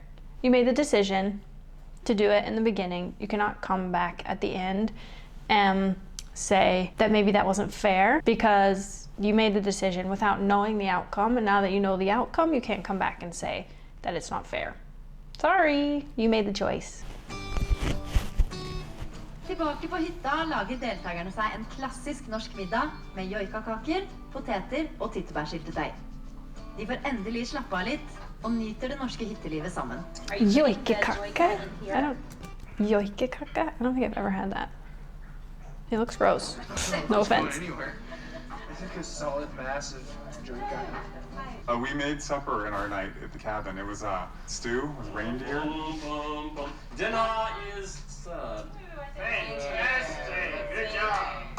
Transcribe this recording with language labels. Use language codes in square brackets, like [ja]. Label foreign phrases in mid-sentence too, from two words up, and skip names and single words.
[en] You made the decision to do it in the beginning. You cannot come back at the end. say that maybe that wasn't fair because you made the decision without knowing the outcome, and now that you know the outcome, you can't come back and say that it's not fair. Sorry, you made the choice. [no] Tilbake på hytta lager deltakerne seg en klassisk norsk middag med joikakaker, poteter og tyttebærsyltetøy. De får endelig slappe av litt og nyter det norske hyttelivet sammen. [en] Joikakake? Joikakake? I don't think I've ever had that. It looks gross. No offense. I think a solid, massive joikaka. We made supper in our night at the cabin. It was stew with reindeer. Dinner is served. Fantastic! Good job!